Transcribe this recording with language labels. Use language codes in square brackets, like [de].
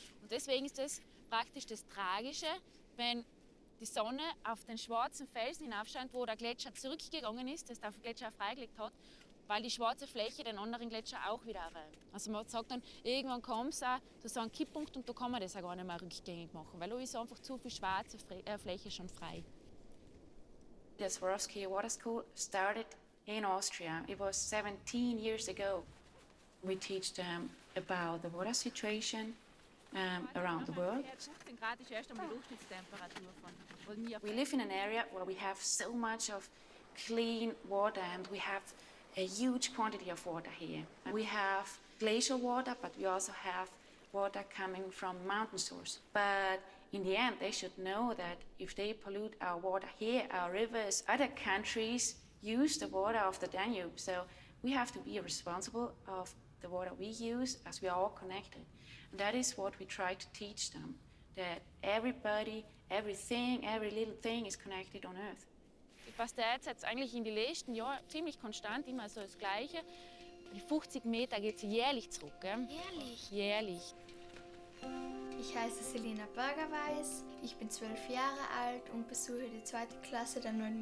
[de] Und deswegen ist das praktisch das Tragische, wenn die Sonne auf den schwarzen Felsen hinaufscheint, wo der Gletscher zurückgegangen ist, das der Gletscher freigelegt hat, weil die schwarze Fläche den anderen Gletscher auch wieder erwärmt. Also man sagt dann, irgendwann kommt es auch zu so einem Kipppunkt und da kann man das auch gar nicht mehr rückgängig machen, weil da ist einfach zu viel schwarze Fläche schon frei. [en] The Swarovski Water School started in Austria. It was 17 years ago. We teach them about the water situation around the world. [de] 15 Grad ist erst einmal die Durchschnittstemperatur von mir. [en] We live in an area where we have so much of clean water and we have a huge quantity of water here. We have glacial water, but we also have water coming from mountain source. But in the end, they should know that if they pollute our water here, our rivers, other countries use the water of the Danube. So we have to be responsible of the water we use as we are all connected. And that is what we try to teach them, that everybody, everything, every little thing is connected on Earth. [de] Die Pastete hat es eigentlich in den letzten Jahren ziemlich konstant, immer so das Gleiche. Die 50 Meter geht es jährlich zurück. Gell? Jährlich? Jährlich. Ich heiße Selina Berger-Weiß, ich bin 12 Jahre alt und besuche die 2. Klasse der 9.